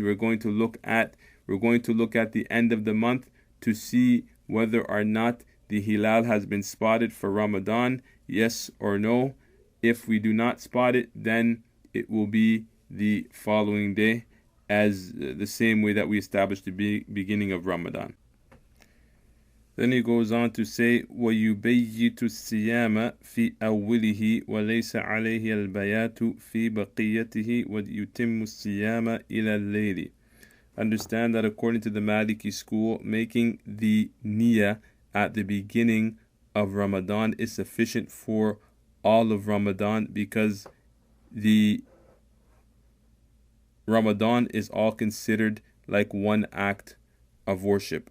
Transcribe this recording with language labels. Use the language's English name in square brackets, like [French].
[English] We're going to look at the end of the month to see whether or not the hilal has been spotted for Ramadan, yes or no. If we do not spot it, then it will be the following day, as the same way that we established the beginning of Ramadan. Then he goes on to say, [Arabic] وَيُبَيِّتُ الصِّيَامَ فِي أَوِّلِهِ وَلَيْسَ عَلَيْهِ الْبَيَاتُ فِي بَقِيَّتِهِ وَيُتِمُّ الصِّيَامَ إِلَى اللَّيْلِ. [English] Understand that according to the Maliki school, making the niyyah at the beginning of Ramadan is sufficient for all of Ramadan, because the Ramadan is all considered like one act of worship.